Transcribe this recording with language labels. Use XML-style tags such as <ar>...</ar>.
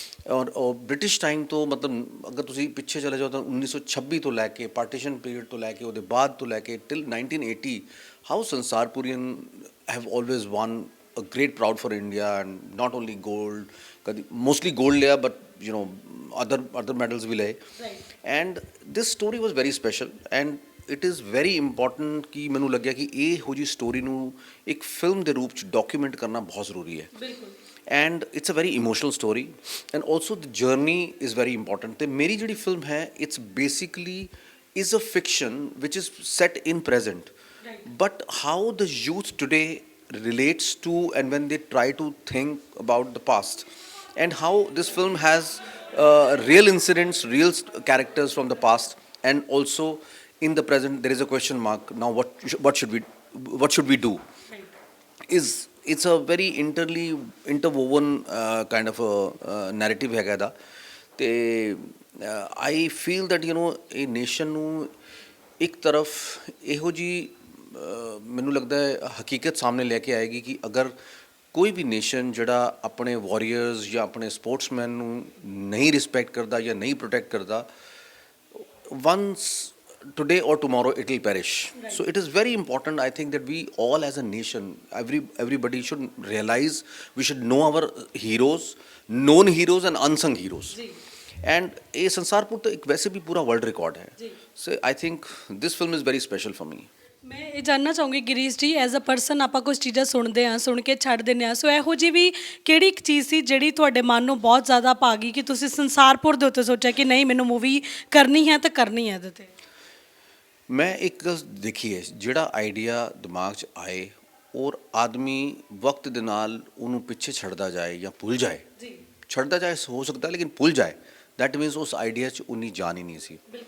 <pa>ਔਰ British time ਤੋਂ ਮਤਲਬ ਅਗਰ ਤੁਸੀਂ ਪਿੱਛੇ ਚਲੇ ਜਾਓ ਤਾਂ 1926 ਤੋਂ ਲੈ ਕੇ ਪਾਰਟੀਸ਼ਨ ਪੀਰੀਅਡ ਤੋਂ ਲੈ ਕੇ ਉਹਦੇ ਬਾਅਦ ਤੋਂ ਲੈ ਕੇ</pa> <en>Till 1980 how Sansarpurian have always won a great proud for India and not only gold.</en> <pa>ਕਦੀ ਮੋਸਟਲੀ ਗੋਲਡ ਲਿਆ ਬਟ ਅਦਰ ਮੈਡਲਸ ਵੀ ਲਏ.</pa> <en>and this story was very special and it is very important</en> <pa>ਕਿ ਮੈਨੂੰ ਲੱਗਿਆ ਕਿ ਇਹੋ ਜਿਹੀ ਸਟੋਰੀ ਨੂੰ ਇੱਕ ਫਿਲਮ ਦੇ ਰੂਪ 'ਚ ਡਾਕੂਮੈਂਟ ਕਰਨਾ ਬਹੁਤ ਜ਼ਰੂਰੀ ਹੈ.</pa> <en>and it's a very emotional story and also the journey is very important.</en> <pa>ਤੇ ਮੇਰੀ ਜਿਹੜੀ ਫਿਲਮ ਹੈ</pa> <en>it's basically is a fiction which is set in present, but how the youth today relates to and when they try to think about the past, and how this film has real incidents, real characters from the past, and also in the present there is a question mark. Now what should we do? Is it's a very interwoven kind of a narrative</en> <pa>ਹੈਗਾ ਦਾ ਤੇ</pa> <en>I feel that</en> <pa>ਇਹ nation ਨੂੰ ਇੱਕ ਤਰਫ ਇਹੋ ਜੀ ਮੈਨੂੰ ਲੱਗਦਾ ਹੈ ਹਕੀਕਤ ਸਾਹਮਣੇ ਲੈ ਕੇ ਆਏਗੀ ਕਿ ਅਗਰ ਕੋਈ ਵੀ ਨੇਸ਼ਨ ਜਿਹੜਾ ਆਪਣੇ ਵਾਰੀਅਰਸ ਜਾਂ ਆਪਣੇ ਸਪੋਰਟਸਮੈਨ ਨੂੰ ਨਹੀਂ ਰਿਸਪੈਕਟ ਕਰਦਾ ਜਾਂ ਨਹੀਂ ਪ੍ਰੋਟੈਕਟ ਕਰਦਾ,</pa> <en>once today or tomorrow it will perish. Right. So it is very important, I think, that we all as a nation, everybody should realize, we should know our heroes, known heroes and unsung heroes.</en> <hi>And ये संसारपुर तो एक वैसे भी पूरा world record है.</hi> <en>So I think this film is very special for me.</en> <pa>ਮੈਂ ਇਹ ਜਾਣਨਾ ਚਾਹੂੰਗੀ ਗਿਰੀਸ਼ ਜੀ,</pa> <en>as a person</en> <pa>ਆਪਾਂ ਕੁਝ ਚੀਜ਼ਾਂ ਸੁਣਦੇ ਹਾਂ, ਸੁਣ ਕੇ ਛੱਡ ਦਿੰਦੇ ਹਾਂ, ਸੋ ਇਹੋ ਜਿਹੀ ਵੀ ਕਿਹੜੀ ਇੱਕ ਚੀਜ਼ ਸੀ ਜਿਹੜੀ ਤੁਹਾਡੇ ਮਨ ਨੂੰ ਬਹੁਤ ਜ਼ਿਆਦਾ ਭਾ ਗਈ ਕਿ ਤੁਸੀਂ ਸੰਸਾਰਪੁਰ ਦੇ ਉੱਤੇ ਸੋਚਿਆ ਕਿ ਨਹੀਂ ਮੈਨੂੰ ਮੂਵੀ ਕਰਨੀ ਹੈ ਤਾਂ ਕਰਨੀ ਹੈ ਇਹਦੇ 'ਤੇ? ਮੈਂ ਇੱਕ ਦੇਖੀ ਹੈ, ਜਿਹੜਾ ਆਈਡੀਆ ਦਿਮਾਗ 'ਚ ਆਏ ਔਰ ਆਦਮੀ ਵਕਤ ਦੇ ਨਾਲ ਉਹਨੂੰ ਪਿੱਛੇ ਛੱਡਦਾ ਜਾਏ ਜਾਂ ਭੁੱਲ ਜਾਏ, ਛੱਡਦਾ ਜਾਏ ਹੋ ਸਕਦਾ ਲੇਕਿਨ ਭੁੱਲ ਜਾਏ, ਦੈਟ ਮੀਨਸ ਉਸ ਆਈਡੀਆ 'ਚ ਉਨੀ ਜਾਨ ਹੀ ਨਹੀਂ ਸੀ.</pa>